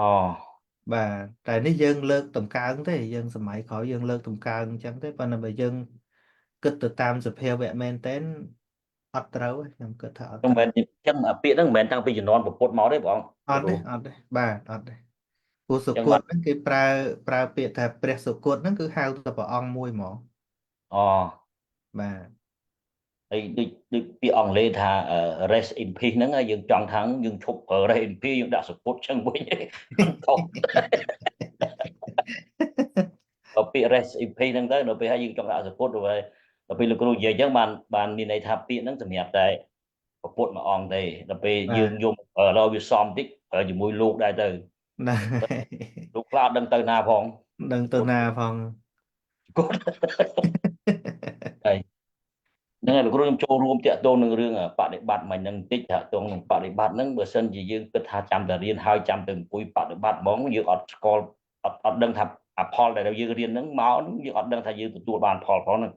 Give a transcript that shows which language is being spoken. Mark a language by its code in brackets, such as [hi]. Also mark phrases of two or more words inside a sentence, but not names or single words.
[km] បាទតែនេះយើងលើកតម្កើងទេយើងសម័យក្រោយយើងលើកតម្កើងអញ្ចឹងទេប៉ុន្តែបើយើងគិតទៅតាមសភាវៈមែនតែនអត់ត្រូវទេខ្ញុំគិតថាអត់ ហ្នឹងមិនមែនអញ្ចឹងពាក្យហ្នឹងមិនមែនតាំងពីជំនាន់ពុទ្ធមកទេបង អត់ទេបាទអត់ទេពូសុគតហ្នឹងគេប្រើពាក្យថាព្រះសុគតហ្នឹងគឺហៅតែព្រះអង្គមួយហ្មង អូ បាទ ហើយដូចពាក្យអង់គ្លេសថា [en] rest in peace [km] ហ្នឹងយើងចង់ថាយើងឈប់ប្រើ [en] rest in peace [km] យើងដាក់សពុតចឹងវិញខុសពាក្យ [en] rest in peace [km] ហ្នឹងទៅដល់ពេលហើយយើងចង់ដាក់សពុតទៅហើយដល់ពេលលោកគ្រូនិយាយចឹងបានមានន័យថាពាក្យហ្នឹងសម្រាប់តែពុទ្ធមួយអង្គទេដល់ពេលយើងយកដល់វាសមតិចប្រើជាមួយលោកដែរទៅ ណា លោកខ្លះអត់ដឹងទៅណាផង ដឹងទៅណាផង គាត់ហើយហ្នឹងហើយលោកគ្រូខ្ញុំចូលរួមតាក់ទងនឹងរឿងបដិបត្តិមិញហ្នឹងបន្តិចតាក់ទងនឹងបដិបត្តិហ្នឹងបើសិនជាយើងគិតថាចាំតែរៀនហើយចាំទៅអង្គុយបដិបត្តិហ្មងយើងអត់ស្គាល់អត់ដឹងថាអផលដែលយើងរៀនហ្នឹងមកយើងអត់ដឹងថាយើងទទួលបានផលផងហ្នឹង